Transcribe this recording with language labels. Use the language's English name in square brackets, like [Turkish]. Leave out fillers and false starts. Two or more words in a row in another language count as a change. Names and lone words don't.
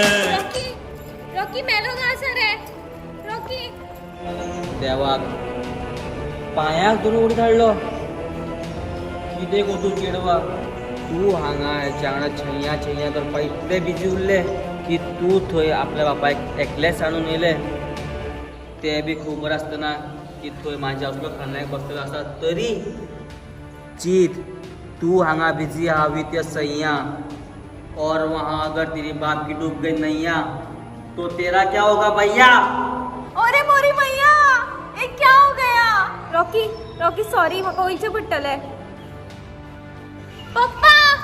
[Konkani] रॉकी मेलो गासा रे रॉकी. देवाक पांयाक धरून उडी धाडलो कितें गो तूं चेडवा तूं हांगा हेच्या वांगडा छैया छैया करपाक इतले बिजी उरले की तूं थंय आपल्या बापायक एकलेच हाडून येयले ते बी खबर आसतना की थंय म्हाज्या असलो खलनायक बसलेलो आसा तरी चित तू हांगा बिजी आहा [English] with your [Hindi] सैया और वहाँ अगर तेरी बाप की डूब गई नैया तो तेरा क्या होगा भैया. अरे मोरी मैया ये क्या हो गया. [Konkani] रॉकी रॉकी सॉरी म्हाका वयचें पडटलें. पप्पा